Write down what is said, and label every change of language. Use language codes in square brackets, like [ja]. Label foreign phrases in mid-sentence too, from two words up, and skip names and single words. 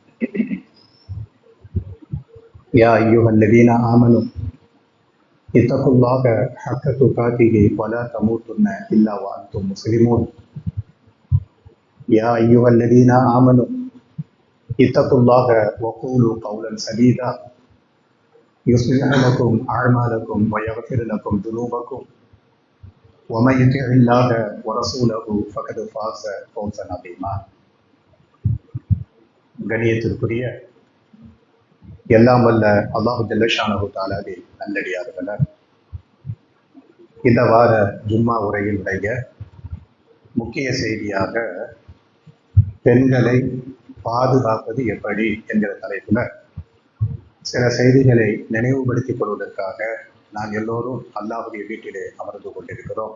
[ar] يا أيها الذين آمنوا اتقوا الله حق تقاته ولا تموتن إلا وأنتم مسلمون يا أيها الذين آمنوا اتقوا الله وقولوا قولا سديدا يصلح لكم أعمالكم ويغفر لكم ذنوبكم ومن يطع الله ورسوله فقد فاز فوزا عظيما. [ta] கண்ணியத்திற்குரிய எல்லாம் வல்ல [ar] الله جل شأنه [ta] தஆலாவின் நல்லடியார்களே, இந்த வார ஜும்மா உரையினுடைய முக்கிய செய்தியாக பெண்களை பாதுகாப்பது எப்படி என்கிற தலைப்பில் சில செய்திகளை நினைவுபடுத்திக் கொள்வதற்காக நாம் எல்லோரும் அல்லாஹுடைய வீட்டிலே அமர்ந்து கொண்டிருக்கிறோம்.